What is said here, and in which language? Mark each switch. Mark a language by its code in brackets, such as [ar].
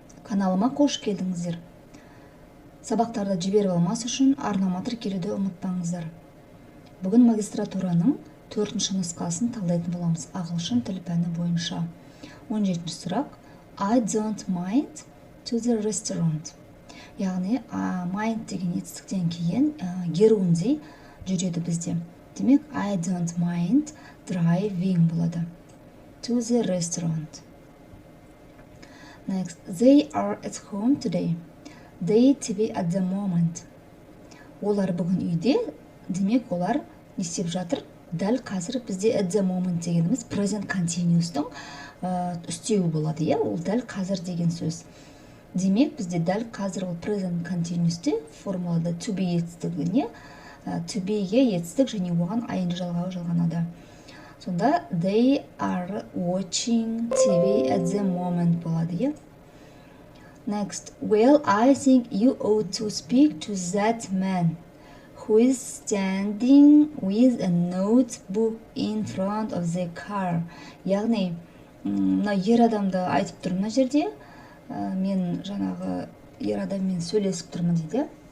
[kk] Каналыма қош келдіңіздер. Сабақтарды жіберіп алмас үшін арнама тіркелуді ұмытпаңыздар. Бүгін магистратураның 4-ші нұсқасын талдайтын боламыз ағылшын тіл пәні бойынша. 17-ші сұрақ. [en] I don't mind to the restaurant. [kk] Яғни mind деген етістіктен кейін герундей жүреді бізде. [en] Демек I don't mind driving болады. To the restaurant. Next, they are at home today. They to be at the moment. [kk] Олар бүгін үйде, демек олар не істеп жатыр? Дәл қазір бізде at the moment дегеніміз present continuous'тың үстеуі болады, ол дәл қазір деген сөз. Демек бізде дәл қазір ол present continuous'те формулада to be етістігіне, to be-ге етістік және оған ing жалғауы жалғанады. [en] Сонда they are watching TV at the moment болады. Next, well, I think you ought to speak to that man who is standing with a notebook in front of the car. [kk] Яғни, мына ер адамды айтып тұрмын мына жерде. Мен жаңағы ер адаммен сөйлесіп тұрмын дейді.